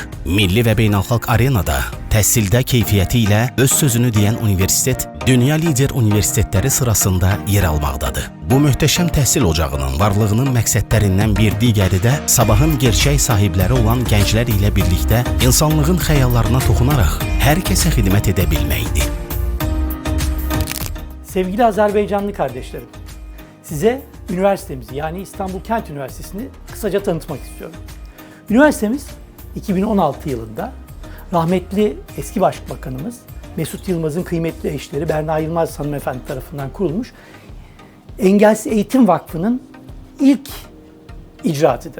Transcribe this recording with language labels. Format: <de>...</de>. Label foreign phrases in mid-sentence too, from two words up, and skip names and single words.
<az>Milli və beynəlxalq arenada təhsildə keyfiyyəti ilə öz sözünü deyən universitet dünya lider universitetləri sırasında yer almaqdadır. Bu möhtəşəm təhsil ocağının varlığının məqsədlərindən bir digəri də sabahın gerçək sahibləri olan gənclər ilə birlikdə insanlığın xəyallarına toxunaraq hər kəsə xidmət edə bilməkdir.</az> <tr>Sevgili Azerbaycanlı kardeşlerim, size üniversitemizi yani İstanbul Kent Üniversitesi'ni kısaca tanıtmak istiyorum. Üniversitemiz 2016 yılında rahmetli eski Başbakanımız Mesut Yılmaz'ın kıymetli eşleri Berna Yılmaz hanımefendi tarafından kurulmuş Engelsiz Eğitim Vakfı'nın ilk icraatıdır.</tr>